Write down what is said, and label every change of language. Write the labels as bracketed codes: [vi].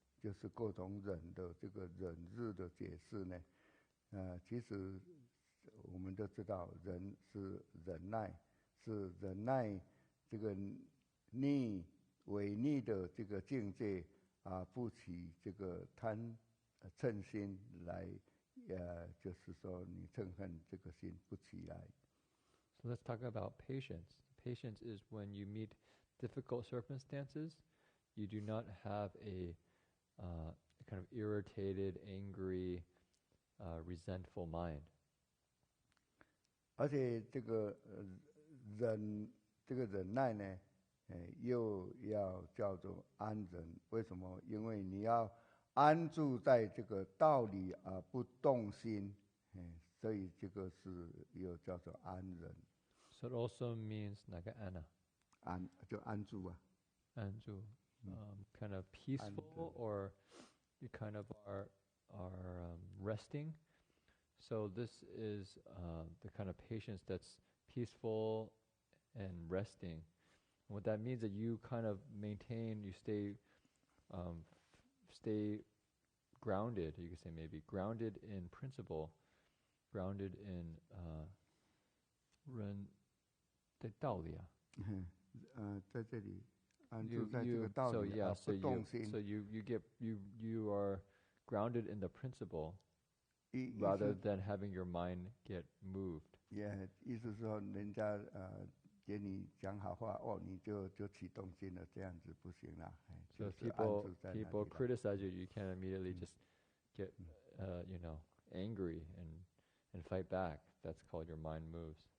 [zh] 就是各种忍的这个忍日的解释呢，其实我们都知道，忍是忍耐，是忍耐这个违逆的这个境界不起这个嗔心来，就是说你嗔恨这个心不起来。 [en] So let's talk about patience. Patience is when you meet difficult circumstances, you do not have a kind of irritated, angry, resentful mind. [zh] 而且这个忍耐呢，又要叫做安忍。为什么？因为你要安住在这个道理不动心，所以这个是又叫做安忍。 [en] So it also means [zh] 哪个安啊？就安住啊。 [en] 安住，kind of peaceful, or you kind of are resting. So this is the kind of patience that's peaceful and resting. What that means that you kind of maintain, you stay grounded. You could say maybe grounded in principle, grounded in [zh] 人的道理啊。在这里安住在这个道理不动心。 [en] So you are grounded in the principle rather than having your mind get moved. [zh] Yeah， 意思说人家给你讲好话你就起动心了，这样子不行啦。 [en] So if people criticize you, you can't immediately just get angry and fight back. That's called your mind moves.